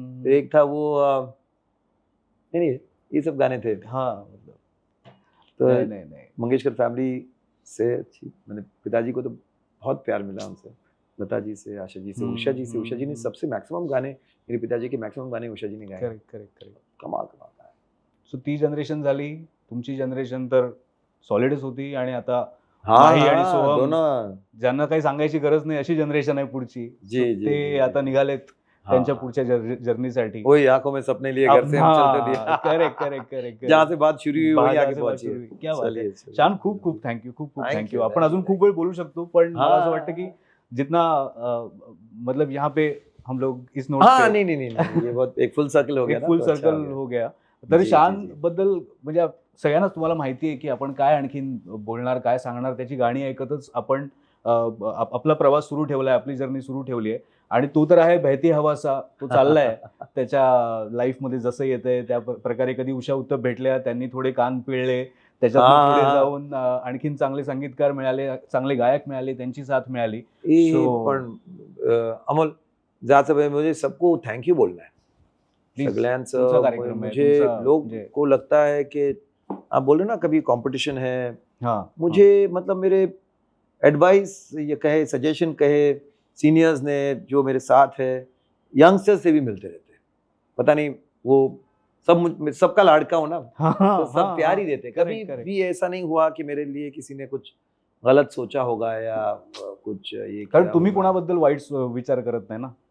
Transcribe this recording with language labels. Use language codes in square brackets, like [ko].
[hi] एक था वो नहीं ये सब गाने थे। हाँ मतलब तो नहीं। मंगेशकर फैमिली से अच्छी, मैंने पिताजी को तो बहुत प्यार मिला उनसे, लता जी से, आशा जी से, उषा जी से। उषा जी ने सबसे मैक्सिमम गाने, मेरे पिताजी के मैक्सिमम गाने उषा जी ने गाए। [en] Correct. [hi] कमाल का है। [mr] सो ती जनरेशन झाली, तुमची जनरेशन तर सॉलिडच होती आणि आता माही आणि सोहम [hi] दोनों [mr] ज्यांना काही सांगायची गरज नाही अशी जनरेशन आहे पुढची. ते आता निघालेत त्यांच्या पुढच्या जर्नीसाठी. [hi] वही आंखों में सपने लिए घर से हम चलते दिया. [en] Correct. [hi] जहाँ से बात शुरू हुई वही आगे पहुंची. क्या बात है. शान, [mr] खूप थँक्यू. आपण अजून खूप वेळ बोलू शकतो, पण मला असं वाटतं की [hi] जितना मतलब यहाँ पे हम लोग इस नोट पे नहीं ये बहुत एक फुल सर्कल हो गया ना, फुल सर्कल हो गया. [mr] तर शान बद्दल म्हणजे सगळ्यांनाच तुम्हाला माहिती आहे की आपण काय आणखीन बोलणार, काय सांगणार, त्याची गाणी ऐकतच आपण आपला प्रवास सुरू ठेवलाय, आपली जर्नी सुरू ठेवली आहे. आणि तो तर आहे बहती हवासा, तो चाललाय त्याच्या लाईफमध्ये जसं येतंय त्या प्रकारे. कधी उषा उत्तप भेटल्या, त्यांनी थोडे कान पिळले, त्याच्यात पुढे जाऊन आणखीन चांगले संगीतकार मिळाले, चांगले गायक मिळाले, त्यांची साथ मिळाली. पण अमोल जाचं [hi] मुझे सबको थैंक यू बोलना है, सगळ्यांचं. मुझे लोग को लगता है कि आप बोल रहे ना कभी कंपटीशन है, मुझे मतलब मेरे एडवाइस ये कहे, सजेशन कहे, सीनियर्स ने जो मेरे साथ है, यंगस्टर्स से भी मिलते रहते हैं. पता नहीं वो सबका लाड़का हो ना, तो सब प्यार ही देते. कभी भी ऐसा नहीं हुआ कि मेरे लिए किसी ने कुछ गलत सोचा होगा या कुछ ये. [mr] कारण तुम्ही कोणाबद्दल वाईट विचार करत नाही ना.